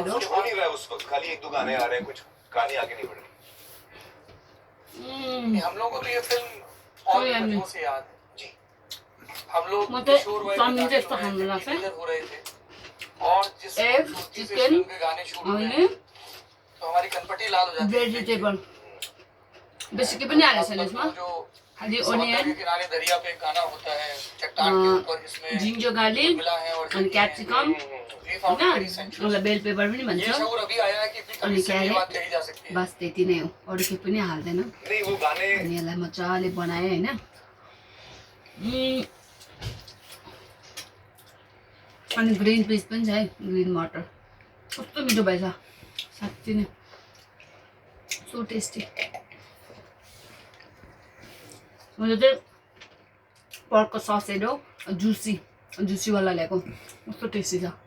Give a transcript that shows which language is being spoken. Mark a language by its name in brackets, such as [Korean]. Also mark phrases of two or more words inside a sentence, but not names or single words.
[Hindi] कुछ हो नहीं रहा है उस वक्त, खाली एक दो गाने आ रहे हैं, कुछ कहानी आगे नहीं बढ़ रही. हम लोगों को तो ये फिल्म और बच्चों से याद है जी. हम लोग किशोर वय में हो रहे थे, और जिस चिकन के गाने शूट हुए तो हमारी कनपटी लाल हो जाती है. [Nepali] भेजिटेबल बेसी के पनि हालेको छैन यसमा. [Hindi] जो [Nepali] खालि [Hindi] समुद्र [Nepali] ओनियन, [Hindi] के किनारे दरिया पे एक गाना होता है चट्टान के ऊपर, इसमें [English] ginger garlic [Hindi] मिला है और [Nepali] अनि क्याप्सिकम होइन, उसलाई [English] bell pepper [Nepali] पनि [Hindi] ये [Nepali] भन्छ. [Hindi] शौर अभी आया है कि इतनी [Nepali] अनि [Hindi] कमी से ये क्या बात कही जा सकती है. [Nepali] बस त्यति नै हो, अरू केही पनि हाल्दैन. [Hindi] नहीं वो गाने [Nepali] अनि यसलाई मजाले बनाएँ होइन. अनि [English] green peas [Nepali] पनि छ है, ग्रिन मटर. कस्तो मिठो भएछ साँच्चै नै, [English] so tasty. [Nepali] मैले चाहिँ पर्कको ससेज हो, जुसीवाला ल्याएको, कस्तो टेस्टी छ.